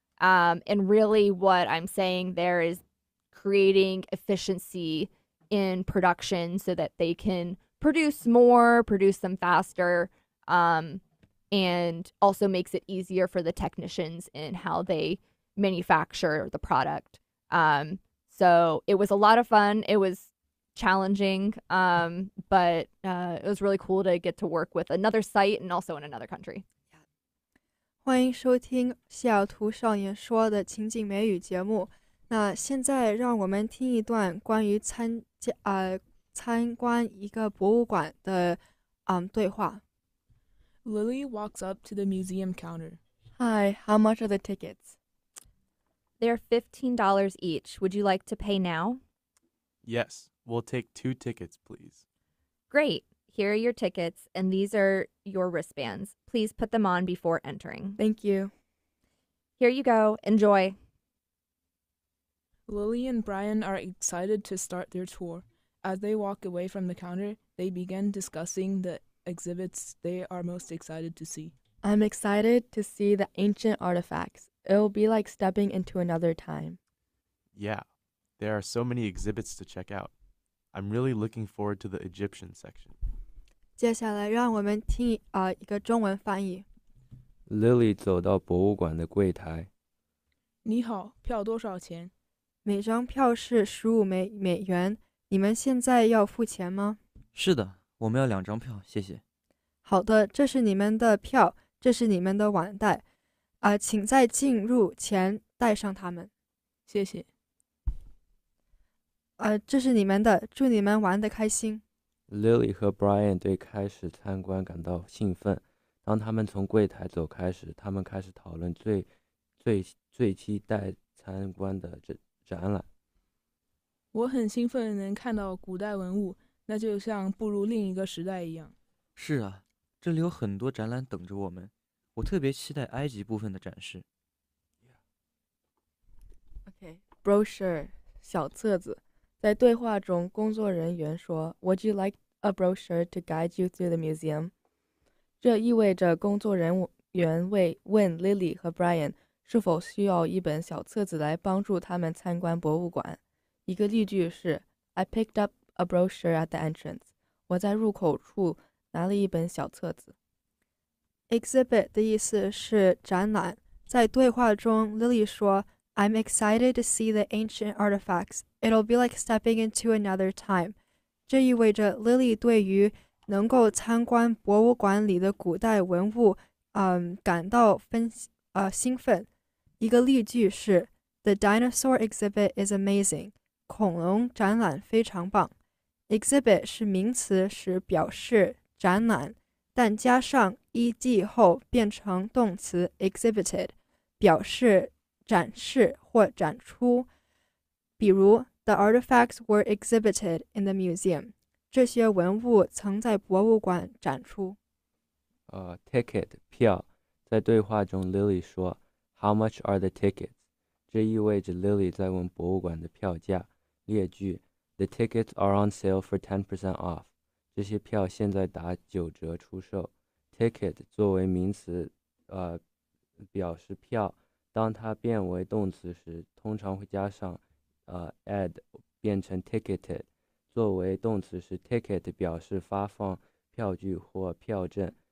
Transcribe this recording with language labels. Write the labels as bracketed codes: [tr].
[en] And really what I'm saying there is creating efficiency in production so that they can produce more, produce them faster, and also makes it easier for the technicians in how they manufacture the product. So it was a lot of fun. It was challenging, but it was really cool to get to work with another site and also in another country. [zh] 欢迎收听西雅图少年说的情景美语节目。那现在让我们听一段关于参观一个博物馆的对话。 [en] Lily walks up to the museum counter. Hi, how much are the tickets? They're $15 each. Would you like to pay now? Yes, we'll take 2 tickets, please. Great. Here are your tickets, and these are your wristbands. Please put them on before entering. Thank you. Here you go. Enjoy. Lily and Brian are excited to start their tour. As they walk away from the counter, they begin discussing the exhibits they are most excited to see. I'm excited to see the ancient artifacts. It'll be like stepping into another time. Yeah, there are so many exhibits to check out. I'm really looking forward to the Egyptian section. [zh] 接下来让我们听一个中文翻译。 Lily 走到博物馆的柜台。你好，票多少钱？每张票是15美元。你们现在要付钱吗？是的，我们要2张票，谢谢。好的，这是你们的票，这是你们的碗袋。请在进入前带上它们。谢谢。这是你们的，祝你们玩得开心。 Lily 和 Brian 对开始参观感到兴奋。当他们从柜台走开时，他们开始讨论最期待参观的展览。我很兴奋能看到古代文物，那就像步入另一个时代一样。是啊，这里有很多展览等着我们。我特别期待埃及部分的展示。 [en] Okay, brochure [zh] 小册子。 在对话中，工作人员说 [en] "Would you like a brochure to guide you through the museum?" [zh] 这意味着工作人员问 Lily 和 Brian 是否需要一本小册子来帮助他们参观博物馆。一个例句是 [en] I picked up a brochure at the entrance. [zh] 我在入口处拿了一本小册子。 Exhibit 的意思是展览。在对话中 Lily 说 [en] I'm excited to see the ancient artifacts. It'll be like stepping into another time. [zh] 这意味着 Lily 对于能够参观博物馆里的古代文物感到兴奋。一个例句是 [en] The dinosaur exhibit is amazing. [zh] 恐龙展览非常棒。 Exhibit 是名词，是表示展览，但加上 ed 后变成动词 exhibited， 表示展示或展出。比如 [en] The artifacts were exhibited in the museum. [zh] 这些文物曾在博物馆展出。 Ticket 票。在对话中 Lily 说 [en] How much are the tickets? [zh] 这意味着 Lily 在问博物馆的票价。列句 [en] The tickets are on sale for 10% off. [zh] 这些票现在打9折出售。 Ticket 作为名词表示票，当它变为动词时，通常会加上ed 变成 ticketed。作为动词时 ticket 表示发放票据或票证。